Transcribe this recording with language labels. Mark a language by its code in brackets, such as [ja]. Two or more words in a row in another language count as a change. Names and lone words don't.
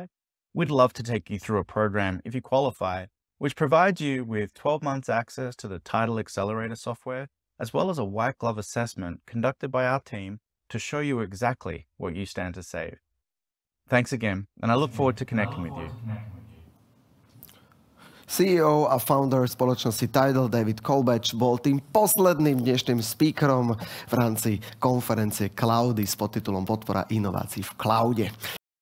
[en] We'd love to take you through a program if you qualify, which provides you with 12 months access to the Tidal Accelerator software, as well as a white glove assessment conducted by our team to show you exactly what you stand to save. Thanks again, and I look forward to connecting with you. [sk] CEO a founder spoločnosti Tidal David Colebatch bol tým posledným dnešným speakerom v rámci konferencie Cloudy s podtitulom Podpora inovácií v cloude.